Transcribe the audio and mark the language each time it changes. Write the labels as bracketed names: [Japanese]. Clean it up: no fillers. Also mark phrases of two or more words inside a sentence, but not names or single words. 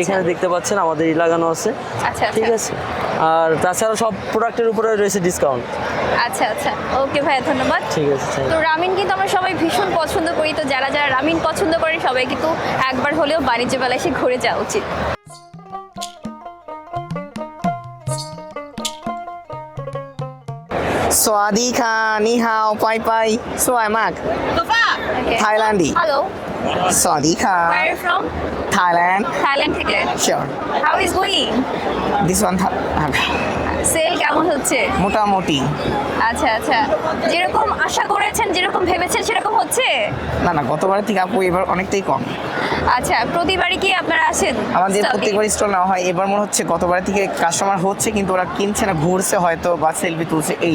[Bangla] এখানে দেখতে পাচ্ছেন আমাদের লাগানো আছে। আচ্ছা ঠিক আচ্ছা আছে। আর তাছাড়া সব প্রোডাক্টের উপরে রয়েছে ডিসকাউন্ট। আচ্ছা আচ্ছা, ওকে ভাইয়া, ধন্যবাদ। ঠিক আছে, তো রামিন কিন্তু আমরা সবাই ভীষণ পছন্দ করি। তো যারা যারা রামিন পছন্দ করেন সবাই কিন্তু একবার হলেও বাণিজ্য মেলায় এসে ঘুরে যাওয়া উচিত। [Thai] Swadika, [Chinese] ni hao, [Thai] pai pai. สวยมาก Thailand. [English] Hello, [Thai] Swadika. [English] where are you from? Thailand. [Bangla] Thailand থেকে। [English] Sure. How is going? This one. [Bangla] সেল কেমন হচ্ছে? মোটামুটি। আচ্ছা আচ্ছা, যেরকম আশা করেছেন যেরকম ভেবেছেন সেরকম হচ্ছে? না না, গতবারের থেকে আপু এবার অনেকটাই কম। আচ্ছা, প্রতিবারই কি আপনারা আসেন? আমাদের stall এ? প্রত্যেকবার স্টল নেওয়া হয়, এবার মনে হচ্ছে গতবারের থেকে কাস্টমার হচ্ছে কিন্তু ওরা কিনছে না, ঘুরছে হয়তো বা সেলফি তুলছে এই,